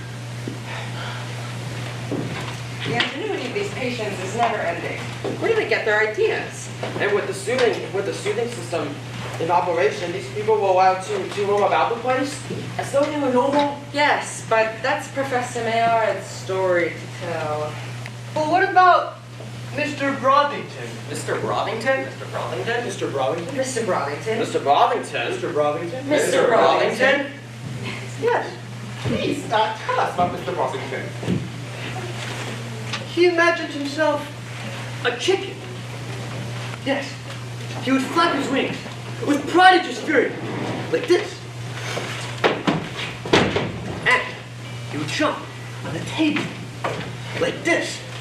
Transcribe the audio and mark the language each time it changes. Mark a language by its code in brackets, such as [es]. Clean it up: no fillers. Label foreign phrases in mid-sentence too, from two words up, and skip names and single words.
[en] The ingenuity of these patients is never ending. Where do they get their ideas? And with the soothing system in operation, these people were allowed to roam about the place as though they were normal. Yes, but that's Professor Maillard's story to tell. Well, what about Mr. Brothington? Mr. Brothington? Mr. Brothington? Mr. Browington? Mr. Brothington. Mr. Bovington. Mr. Browington? Mr. Brothington. Yes. Please, tell us about Mr. Browington. He imagined himself a chicken. Yes, he would flap his wings with prodigious fury, like this. And he would jump on the table, like this.